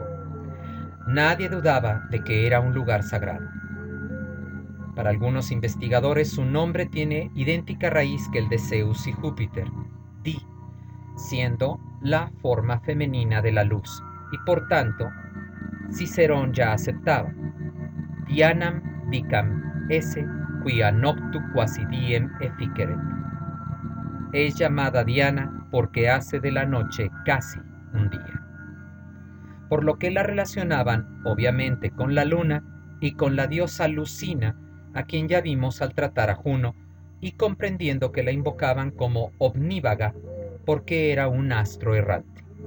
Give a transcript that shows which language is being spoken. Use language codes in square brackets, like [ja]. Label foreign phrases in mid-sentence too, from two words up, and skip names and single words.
[es] Nadie dudaba de que era un lugar sagrado. Para algunos investigadores su nombre tiene idéntica raíz que el de Zeus y Júpiter, Di, siendo la forma femenina de la luz, y por tanto, Cicerón ya aceptaba. [la] Dianam dicam esse quia noctu quasi diem efficeret. [es] Es llamada Diana porque hace de la noche casi un día. Por lo que la relacionaban obviamente con la luna y con la diosa Lucina, a quien ya vimos al tratar a Juno, y comprendiendo que la invocaban como omnívaga porque era un astro errante.